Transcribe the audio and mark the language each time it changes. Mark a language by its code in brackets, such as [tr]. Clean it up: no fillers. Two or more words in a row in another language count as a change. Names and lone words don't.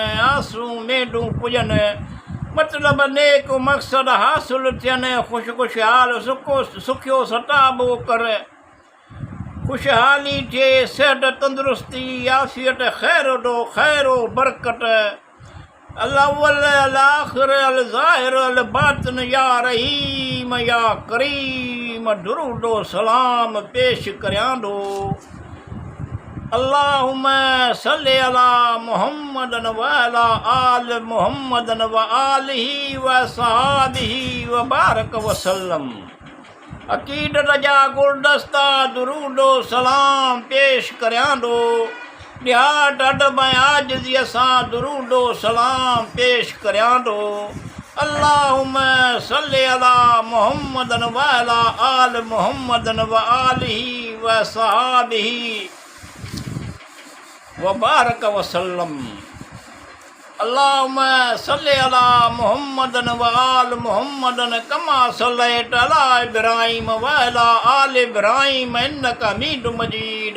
[sd] आसूं मेडूं पुॼनि, मतिलब नेक मक़सद हासिल थियनि, ख़ुशहाल सुखियो सताबो कर, खुशहाली थिए, सिहत तंदुरुस्ती आफ़ियत खैरो बरकत, [ar] الأول الآخر الظاهر الباطن، يا رحيم يا كريم [sd] दुरूदो सलाम पेश करियां थो। [ar] اللهم صل على محمد وعلى آل محمد وآله وصحابه وبارك وسلم. [sd] अक़ीदत जा गुलदस्ता दुरूदो सलाम पेश करियां थो। ॾियाट अदब ऐं आजिज़ीअ सां दुरूदो सलाम पेश करियां थो। [ar] اللهم صل على محمد وعلى آل محمد وآله وصحابه وبارك وسلم. اللهم صل على محمد وآل محمد كما صليت على إبراهيم وعلى آل إبراهيم إنك حميد مجيد.